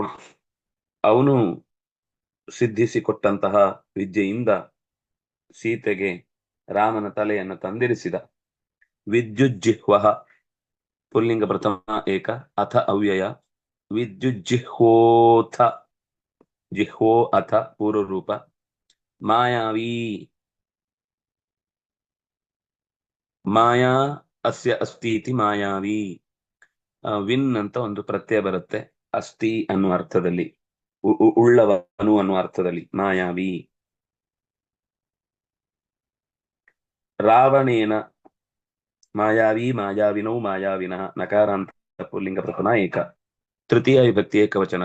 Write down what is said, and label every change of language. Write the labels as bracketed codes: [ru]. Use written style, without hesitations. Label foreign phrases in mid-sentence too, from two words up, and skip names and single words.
[kn] ಅವನು ಸಿದ್ಧಿಸಿಕೊಟ್ಟಂತಹ ವಿದ್ಯೆಯಿಂದ ಸೀತೆಗೆ ರಾಮನ ತಲೆಯನ್ನು ತಂದಿರಿಸಿದ. [sa] ವಿದ್ಯುಜ್ಜಿಹ್ವ ಪುಲ್ಲಿಂಗ ಪ್ರಥಮ ಏಕ, ಅಥ ಅವ್ಯಯ. ವಿದ್ಯುಜ್ಜಿಹ್ವೋಥ, ಜಿಹ್ವೋ ಅಥ ಪೂರ್ವರೂಪ. ಮಾಯಾವಿ, ಮಾಯಾ ಅಸ್ಯ ಅಸ್ತಿ ಇತಿ ಮಾಯಾವಿ. [kn] ವಿನ್ ಅಂತ ಒಂದು ಪ್ರತ್ಯಯ ಬರುತ್ತೆ, ಅಸ್ತಿ ಅನ್ನುವ ಅರ್ಥದಲ್ಲಿ, ಉಳ್ಳವನು ಅನ್ನುವ ಅರ್ಥದಲ್ಲಿ ಮಾಯಾವಿ. [sa] ರಾವಣೇನ, ಮಾಯಾವಿ ಮಾಯಾವಿನೌ ಮಾಯಾವಿನಃ, ನಕಾರಾಂತ ಪುಲ್ಲಿಂಗ ಪ್ರಥಮ ಏಕ, ತೃತೀಯ ವಿಭಕ್ತಿ ಏಕವಚನ.